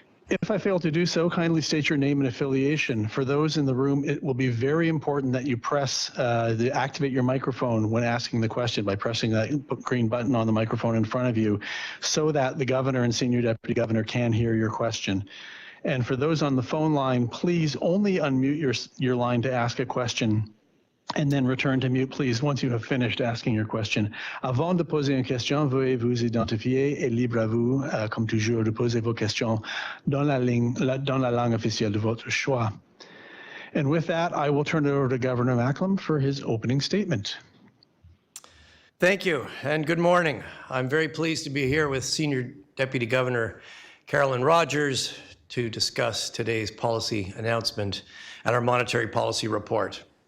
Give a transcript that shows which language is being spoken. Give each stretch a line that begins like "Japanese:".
English: If I fail to do so, kindly state your name and affiliation. For those in the room, it will be very important that you activate your microphone when asking the question by pressing that green button on the microphone in front of you so that the governor and senior deputy governor can hear your question. And for those on the phone line, please only unmute your line to ask a question and then return to mute, please, once you have finished asking your question.
French: Avant de poser une question, veuillez vous identifier et libre à vous, comme toujours, de poser vos questions dans la langue officielle de votre choix.
English: And with that, I will turn it over to Governor Macklem for his opening statement. Thank you, and good morning. I'm very pleased to be here with Senior Deputy Governor Carolyn Rogers to discuss today's policy announcement and our monetary policy report.